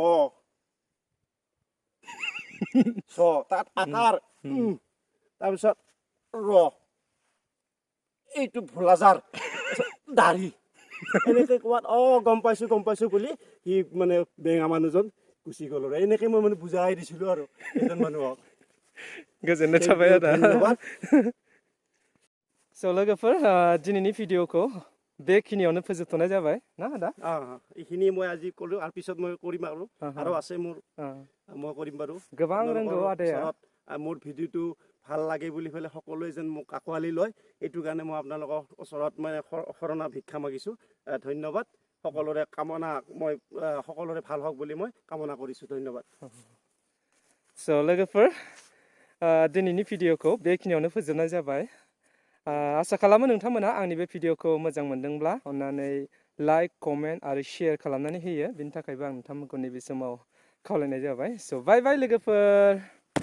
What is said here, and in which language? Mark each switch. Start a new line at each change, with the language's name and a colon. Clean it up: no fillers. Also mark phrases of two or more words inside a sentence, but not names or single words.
Assamese: ছ তাত আকাৰ তাৰপিছত এইটো ভোলাজাৰ দাঢ়ি এনেকৈ কোৱাত গম পাইছো বুলি সি মানে বেঙা মানুহজন গুচি গ'ল আৰু এনেকৈ মই মানে বুজাই দিছিলো আৰু এজন মানুহক
Bodo: गोजोननाय थाबाय आदा
Assamese: ধন্যবাদ
Bodo: स' लोगोफोर दिनैनि भिडिअखौ बेखिनियावनो फोजोबथ'नाय जाबाय ना आदा
Assamese: এইখিনি মই আজি ক'লো আৰু পিছত মই কৰিম আৰু আছে মোৰ মই কৰিম বাৰু
Bodo: गोबां रोंगौ आदाया
Assamese: মোৰ ভিডিঅ'টো ভাল লাগে বুলি পেলাই সকলোৱে যেন মোক আঁকোৱালি লয় এইটো কাৰণে মই আপোনালোকৰ ওচৰত মানে শৰণা ভিক্ষা মাগিছোঁ ধন্যবাদ সকলোৰে কামনা মই সকলোৰে ভাল হওক বুলি মই কামনা কৰিছোঁ ধন্যবাদ
Bodo: स' लोगोफोर दिनैनि भिडिअखौ बेखिनियावनो फोजोबनाय जाबाय आसा खालामो नोंथांमोना आंनि बे भिडिअखौ मोजां मोनदोंब्ला अन्नानै लाइक कमेन्ट आरो शेयार खालामनानै होयो बिनि थाखायबो आं नोंथांमोनखौ नैबे समाव खावलायनाय जाबाय स'
English: bye bye
Bodo: लोगोफोर